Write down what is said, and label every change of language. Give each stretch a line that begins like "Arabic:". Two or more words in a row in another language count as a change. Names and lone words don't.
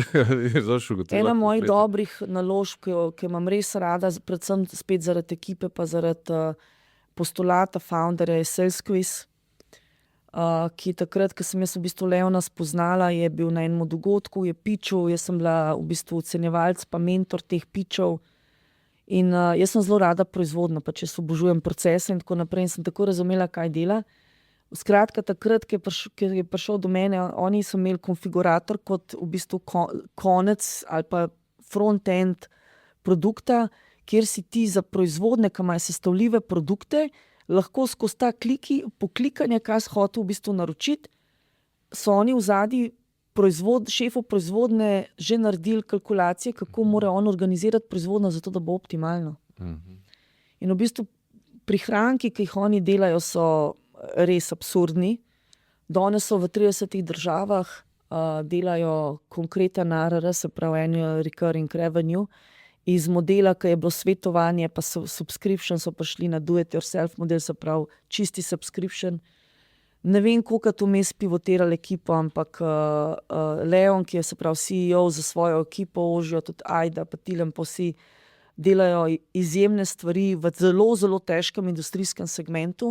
Slovenian: Ena mojih dobrih naložb, ki imam res rada, predvsem spet zaradi ekipe, pa zaradi postulata founderja je SalesQuiz, ki takrat, ko sem jaz v bistvu Leona spoznala, je bil na enem dogodku, je pitchal, jaz sem bila v bistvu ocenjevalc pa mentor teh pitchov in jaz sem zelo rada proizvodna, pa če obožujem procese in tako naprej in sem tako razumela, kaj dela. Skratka, takrat, ki je prišel do mene, oni so imeli konfigurator kot v bistvu konec ali pa front-end produkta, kjer si ti za proizvodne, ki imajo sestavljive produkte, lahko skozi ta poklikanje, kaj si hotel v bistvu naročiti, so oni v zadnji šefov proizvodne že naredili kalkulacije, kako mora on organizirati proizvodno, zato da bo optimalno. In v bistvu prihranki, ki jih oni delajo, so res absurdni. Danes so v 30 državah, delajo konkreten ARR, se pravi
English: annual recurring revenue,
Slovenian: iz modela, ki je bilo svetovanje, pa subscription, so prišli na
English: do it yourself
Slovenian: model, se pravi čisti subscription. Ne vem, koliko to vmes pivotirali ekipo, ampak Leon, ki je se pravi CEO za svojo ekipo, ožijo tudi Ajda, pa Tilen, pa vsi delajo izjemne stvari v zelo, zelo težkem industrijskem segmentu.